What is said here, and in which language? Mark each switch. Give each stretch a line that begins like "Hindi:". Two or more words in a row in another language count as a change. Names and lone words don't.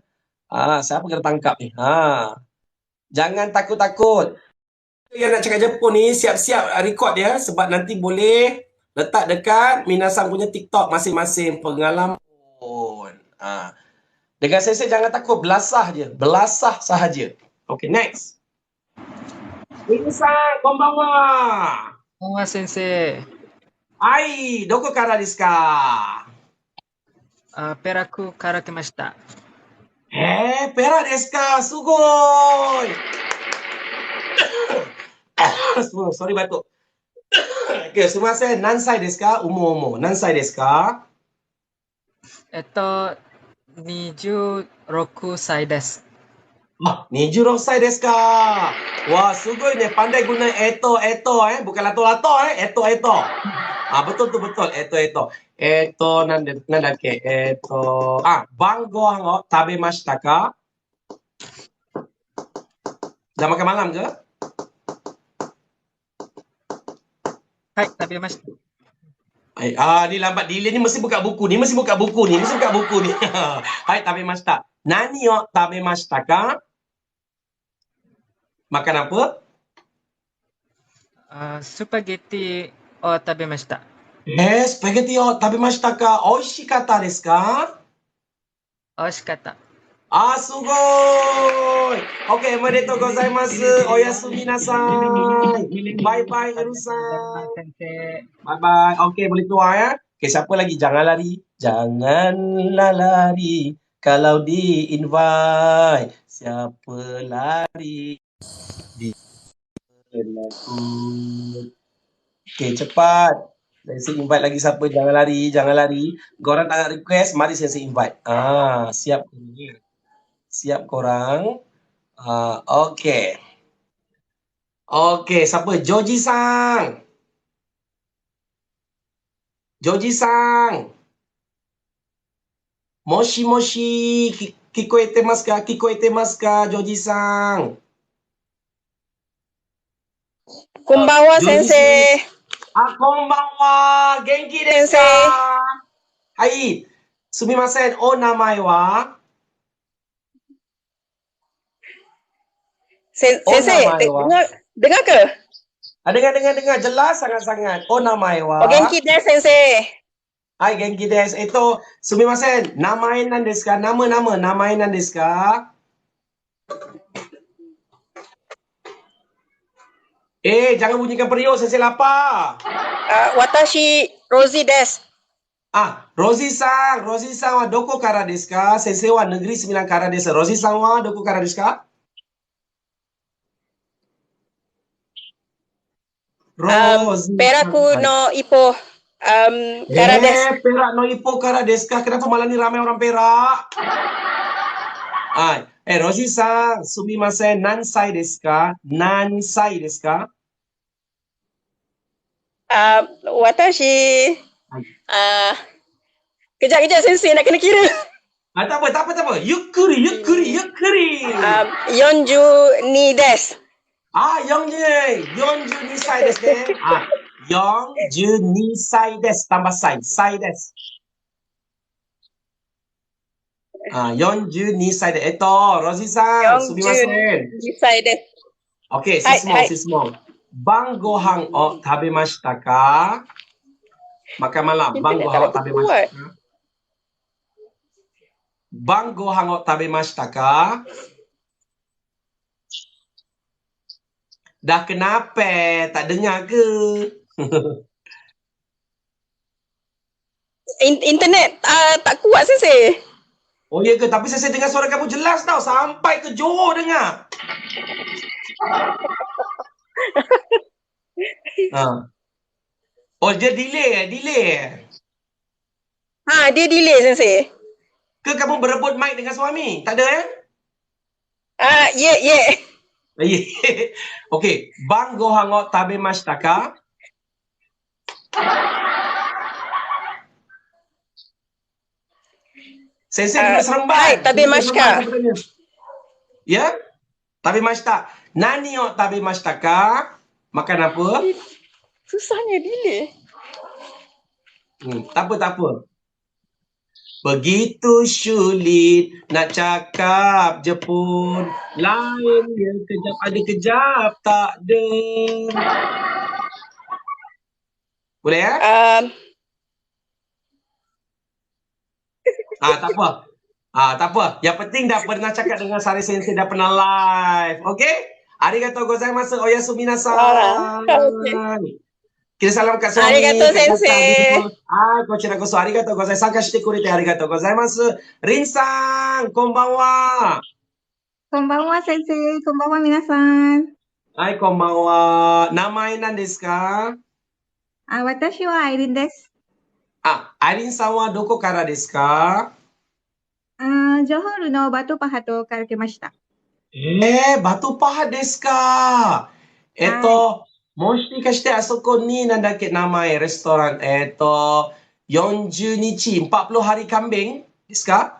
Malay: Siapa kena tangkap ni? Jangan takut-takut. Yang nak cakap Jepun ni, siap-siap record dia sebab nanti boleh letak dekat Minasang punya TikTok masing-masing pengalaman. Dengan saya jangan takut, belasah sahaja.
English: Okay, next.
Japanese: みなさん、こんばんは. こんばんは先生. どこからですか? ペラクから来ました. ペラクですか? Sugoi.
Malay: Sorry, batuk.
Japanese: Okay, すみません。何歳ですか? Umo. 何歳ですか? 26歳です。 26歳ですか。Wah, すごいね.
Malay: Pandai guna eto. Bukan lato-lato. Eto. Betul.
Japanese: えと、なんだっけ。えと. 晩ご飯を食べましたか?
Malay: Dah makan malam ke?
Japanese: はい、食べました.
Malay: Ni lambat delay ni, mesti buka buku ni.
Japanese: はい食べました。何を食べましたか?
Malay: Makan apa?
Japanese: スパゲッティを食べました. スパゲッティを食べましたか? おいしかったですか? Oishikatta. Sugoi! Okay, おめでとうございます。おやすみなさい. Bye-bye, Heru-san. Sensei.
Malay: Bye-bye. Okay, boleh keluar ya. Okay, siapa lagi? Jangan lari. Janganlah lari kalau di-invite. Siapa lari? Penakut. Okay, cepat. Saya invite lagi siapa? Jangan lari, jangan lari. Korang tak nak request, mari saya invite. Siap. Siap korang. Okay. Okay, siapa?
Japanese: Joji-san. Joji-san. もしもし. 聞こえてますか？聞こえてますか, Joji-san? Konbanwa, Joji-san. sensei. Konbanwa. 元気ですか? はい。すみません。お名前は? Sensei, 名前は?
Malay: dengar ke? Dengar. Jelas sangat-sangat.
Japanese: お名前は? 元気です、先生. はい、元気です. Sumimasen. 名前何ですか? Nama. 名前何ですか?
Malay: Jangan bunyikan periuk. Sensei lapar.
Japanese: 私、ロージーです. ロージーさんはどこからですか? 先生はnegeri 9からです。ロージーさんはどこからですか? Rosie. ペラクのイポ、からです. ペラクのイポからですか?
Malay: Kenapa malam ni ramai orang Perak?
Japanese: ロージーさん、すみません. 何歳ですか？何歳ですか? Watashi,
Malay: kejap sensei nak kena kira. Tak apa.
Japanese: Yukkuri. 42です. 42歳ですね。42歳です。tambah歳です。42歳で。ロジさん、すみません。 42歳です。 OK、質問。晩ご飯を食べましたか？
Malay: Makan malam.
Japanese: 晩ご飯を食べましたか？ 晩ご飯を食べましたか？
Malay: Dah kenapa? Tak dengar ke? Internet tak kuat sensei. Oh ya ke? Tapi saya dengar suara kamu jelas tau. Sampai ke Johor dengar. Oh dia delay. Dia delay sensei. Ke kamu berebut mic dengan suami? Tak ada Yeah. Okay.
Japanese: 晩ご飯を食べましたか?
Malay: Sensei dulu seremban.
Japanese: Tabemashita. Ya? Tabemashita. 何を食べましたか?
Malay: Makan apa? Susahnya delay. Tak apa. Begitu sulit nak cakap je pun. Lain dia kejap ada kejap tak ada. Boleh ya? Tak apa. Yang penting dah pernah cakap dengan Sari Sensei, dah pernah live. Okay?
Japanese: ありがとうございます。おやすみなさい.
Malay: Kita salam kat suami.
Japanese: ありがとう先生. こちらこそありがとうございます。参加してくれてありがとうございます. リンさん、こんばんは. こんばんは先生。こんばんはみなさん. はい、こんばんは。名前何ですか? 私はアイリンです. アイリンさんはどこからですか? ジョホールのバトゥパハトとからけました. バトゥパハトですか? もしかしてあそこになんだっけ名前レストラン40日
Malay: 40 hari kambing
Japanese: ですか？